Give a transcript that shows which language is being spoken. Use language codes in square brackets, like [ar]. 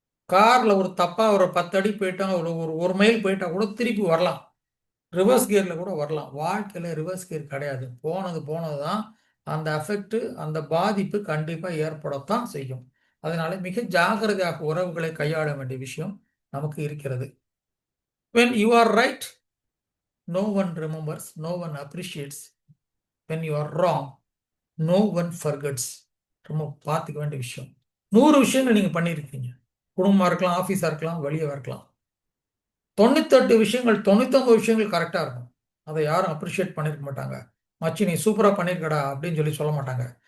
[ta] காரில் ஒரு தப்பாக ஒரு 10 அடி போயிட்டா, ஒரு மைல் போயிட்டா கூட திருப்பி வரலாம், ரிவர்ஸ் கியரில் கூட வரலாம். வாழ்க்கையில் ரிவர்ஸ் கியர் கிடையாது. போனது தான். அந்த எஃபெக்ட், அந்த பாதிப்பு கண்டிப்பாக ஏற்படத்தான் செய்யும். அதனால மிக ஜாகிரதையாக உறவுகளை கையாள வேண்டிய விஷயம் நமக்கு இருக்கிறது. [en] when you are right, no one remembers, no one appreciates. when you are wrong, no one forgets. [ta] ரொம்ப பார்த்துக்க வேண்டிய விஷயம். 100 விஷயங்கள் நீங்கள் பண்ணியிருக்கீங்க, குடும்பமா இருக்கலாம், ஆஃபீஸா இருக்கலாம், வெளியே இருக்கலாம். 98 விஷயங்கள் 99 விஷயங்கள் கரெக்டா இருக்கும். அதை யாரும் அப்ரிஷியேட் பண்ணிருக்க மாட்டாங்க. மச்சி நீ சூப்பரா பண்ணிருக்கடா அப்படின்னு சொல்லி சொல்ல மாட்டாங்க.